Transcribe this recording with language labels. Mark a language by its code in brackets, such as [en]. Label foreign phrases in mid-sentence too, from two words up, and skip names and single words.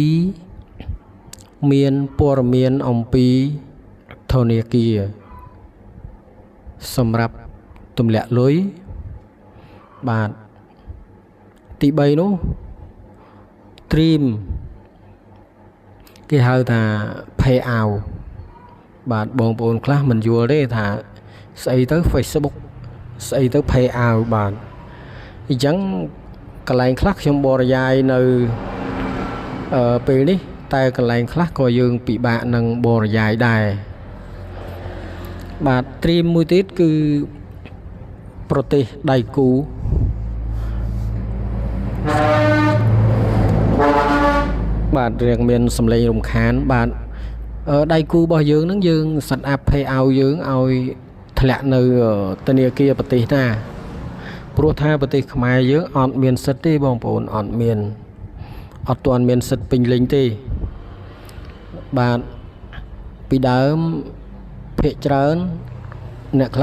[km] 2 មានព័ត៌មានអំពីធនាគារសម្រាប់ទម្លាក់លុយបាទទី 3នោះត្រៀមគេហៅថា [en] pay out [km] បាទបងប្អូនខ្លះមិនយល់ទេថាស្អីទៅ Facebook ស្អីទៅ [en] pay out [km] បាទអញ្ចឹងកន្លែងខ្លះខ្ញុំបរិយាយនៅពេលនេះតែកន្លែងខ្លះក៏យើងពិបាកនឹងបរិយាយដែរ បាទត្រៀមមួយទៀតគឺប្រទេសដៃគូបាទរៀងមានសម្លេងរំខានបាទដៃគូរបស់យើងហ្នឹងយើងសិតអាប់ [en] pay out [km] យើង ឲ្យធ្លាក់នៅធនាគារប្រទេសណាព្រោះថាប្រទេសខ្មែរយើងអត់មានសិទ្ធិទេបងប្អូនអត់ ទាន់មានសិទ្ធិពេញលេញទេបាទពីដើមភាគច្រើនអ្នកខ្លះ